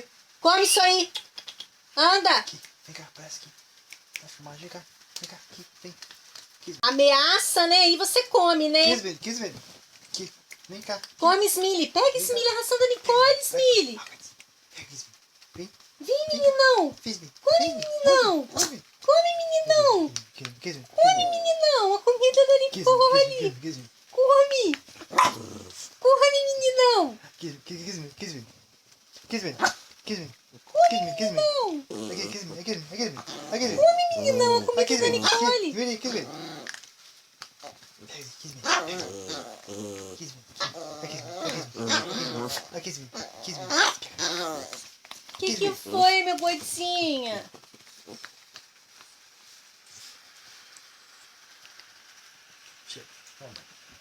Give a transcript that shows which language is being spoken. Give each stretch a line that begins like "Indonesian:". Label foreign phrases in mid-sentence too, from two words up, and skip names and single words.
Portuguese: Come isso aí! Anda! Aqui. Vem cá, parece aqui. Vai fumar, vem cá. Vem cá, aqui, vem. Aqui. Ameaça, né? E você come, né? Aqui, Smiley. Aqui. Vem cá. Come, Smiley. Pega, Smiley, a ração da Nicole, Smiley. Vem. Vem, meninão. Come, meninão. Come, meninão. Come, meninão. A comida da Nicole. Come. Come, meninão. Come, meninão. Come, meninão. A comida da Nicole. Que foi, meu boizinha? Chega, vamos.